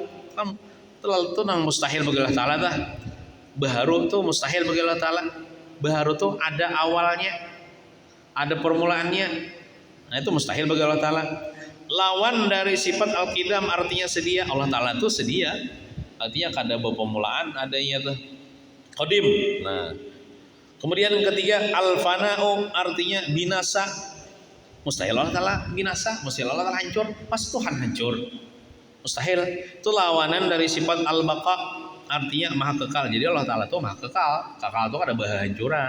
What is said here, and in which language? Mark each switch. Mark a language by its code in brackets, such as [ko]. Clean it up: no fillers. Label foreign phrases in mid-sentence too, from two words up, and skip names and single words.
[id] Kan terlalu tuh nang mustahil bagi Allah Taala tah. Baharu tuh mustahil bagi Allah Taala. Baharu tuh ada awalnya, ada permulaannya. Nah, itu mustahil bagi Allah Taala. Lawan dari sifat al-qidam artinya sedia. Allah Taala tuh sedia. Artinya kada berpemulaan, adanya tuh qadim. Nah, kemudian yang ketiga al-fana'u artinya binasa. Mustahil Allah Ta'ala binasa, mustahil Allah Ta'ala hancur, pas Tuhan hancur. Mustahil. Itu lawanan dari sifat al-baqa artinya maha kekal. Jadi Allah Ta'ala tuh maha kekal. Kekal tuh kada berhancuran.